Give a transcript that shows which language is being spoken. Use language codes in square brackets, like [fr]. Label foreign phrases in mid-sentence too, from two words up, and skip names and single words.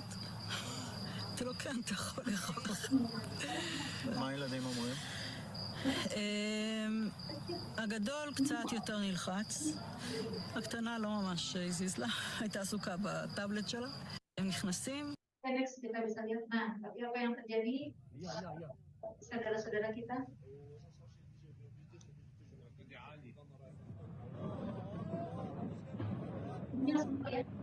[he] אמרתי לו, כן, אתה יכול לאכול אחת. מה הילדים אומרים? הגדול קצת יותר נלחץ, הקטנה לא ממש הזיז לה, הייתה עסוקה בטאבלט שלה. הם נכנסים. [id] Next kita bisa lihat, nah, tapi apa yang terjadi? Saudara-saudara kita. Ini langsung ya.